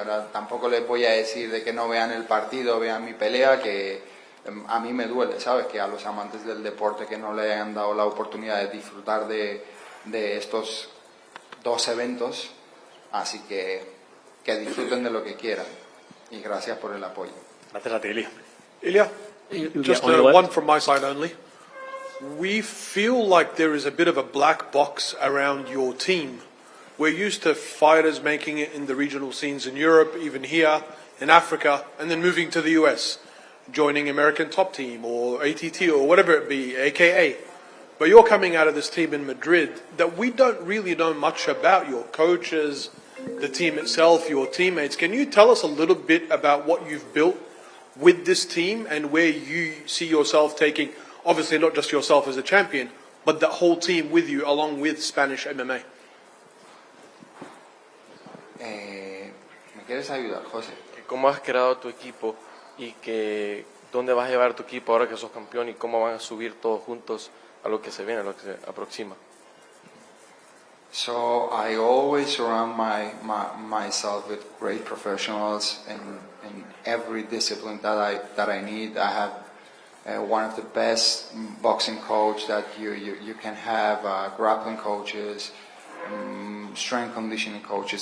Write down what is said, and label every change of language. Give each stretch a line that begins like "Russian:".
Spanish: Ahora, tampoco les voy a decir de que no vean el partido, vean mi pelea, que a mí me duele, ¿sabes? Que a los amantes del deporte que no le hayan dado la oportunidad de disfrutar de estos dos eventos, así que disfruten de lo que quieran. Y gracias por el apoyo. Gracias a ti, Ilia.
English: Ilya, just one from my side only. We feel like there is a bit of a black box around your team. We're used to fighters making it in the regional scenes in Europe, even here, in Africa, and then moving to the US, joining American Top Team or ATT or whatever it be, AKA. But you're coming out of this team in Madrid that we don't really know much about, your coaches, the team itself, your teammates. Can you tell us a little bit about what you've built with this team and where you see yourself taking, obviously not just yourself as a champion, but the whole team with you along with Spanish MMA?
Spanish: ¿Me quieres ayudar, José? ¿Cómo has creado tu equipo y dónde vas a llevar tu equipo ahora que sos campeón y cómo van a subir todos juntos a lo que se viene, a lo que se aproxima?
English: So I always surround myself with great professionals in every discipline that I need. I have one of the best boxing coach that you can have, grappling coaches, strength conditioning coaches.